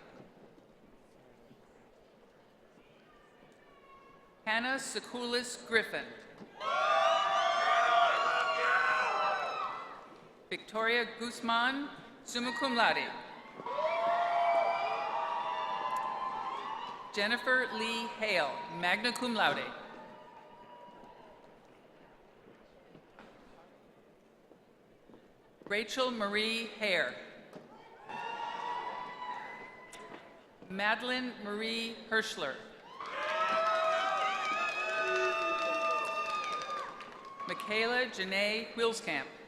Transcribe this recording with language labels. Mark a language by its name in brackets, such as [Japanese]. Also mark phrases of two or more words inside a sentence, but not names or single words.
[English] Hannah Sekulis Griffin. Victoria Guzman, [Latin] summa cum laude. [English] Jennifer Lee Hale, [Latin] magna cum laude. [English] Rachel Marie Hare. Madeline Marie Hirschler. Michaela Janae Wilskamp.